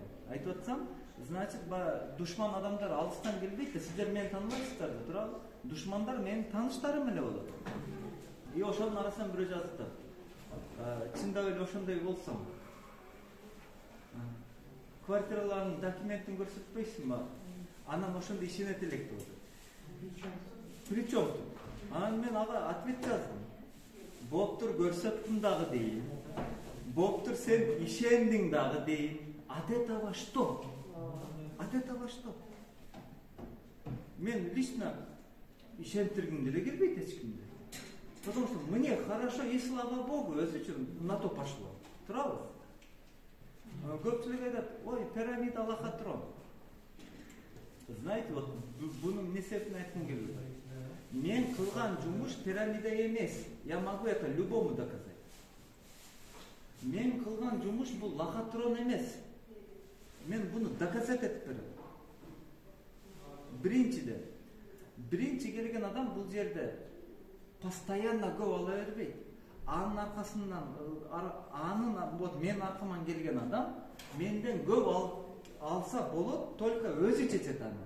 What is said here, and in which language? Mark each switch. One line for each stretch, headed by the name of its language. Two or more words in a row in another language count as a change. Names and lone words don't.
Kyrgyz: Айтып атсам, значит, душман адамдар алыстан келбейт да, сиздер мени тааныбайсыздар да, туурабы? Душмандар менин тааныштарым эле болот. И ошонун арасынан бирөө жазыпты. Чындап эле ошондой болсом, квартиралардын документин көрсөтпөйсүңбү? Анан ошондо ишенет элек болду.
Russian: Причем тут?
Kyrgyz: Анан мен ага ответ жаздым. Боптур, көрсөттүм дагы дейин. Боптур, сен ишендиң дагы дейин.
Russian: От этого что? От этого что?
Kyrgyz: Мен лично ишентиргим деле келбейт эч кимди.
Russian: Потому что мне хорошо, и слава Богу,
Kyrgyz: өзү үчүн
Russian: на то пошло.
Kyrgyz: Туурабы? Көпчүлүк айтат, ой, пирамида лохотрон.
Russian: Знаете, вот
Kyrgyz: бунун несепин айткым келип атат. Мен кылган жумуш пирамида эмес.
Russian: Я могу это любому доказать.
Kyrgyz: Мен кылган жумуш бул лохотрон эмес. Мен буну доказать этип берем. Биринчи келген адам бул жерде постоянно көп ала бербейт. Анын аркасынан, вот мен аркаман келген адам менден көп алса болот, только өзү чечет аны.